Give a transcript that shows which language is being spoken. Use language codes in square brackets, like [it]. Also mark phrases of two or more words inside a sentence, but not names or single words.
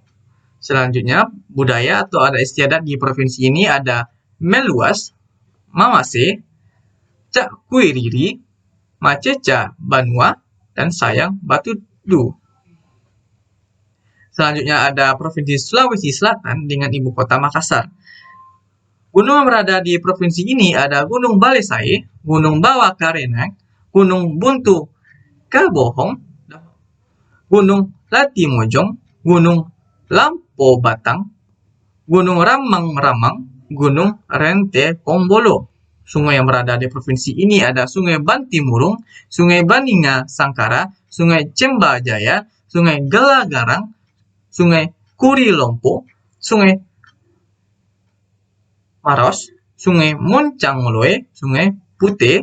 [id] Selanjutnya, budaya atau adat istiadat di provinsi ini ada Meluas, Mamase, Cak Kuiriri, Maceca, Banua, dan Sayang, Batudu. Selanjutnya ada Provinsi Sulawesi Selatan dengan ibu kota Makassar. Gunung yang berada di provinsi ini ada Gunung Balesai, Gunung Bawah Karenang, Gunung Buntu Kabohong, Gunung Latimojong, Gunung Lampo Batang, Gunung Ramang-Ramang, Gunung Rente Kombolo. Sungai yang berada di provinsi ini ada Sungai Bantimurung, Sungai Baninga Sangkara, Sungai Cembajaya, Sungai Gelagarang, Sungai Kurilompo, Sungai Maros, Sungai Moncangloe, Sungai Putih.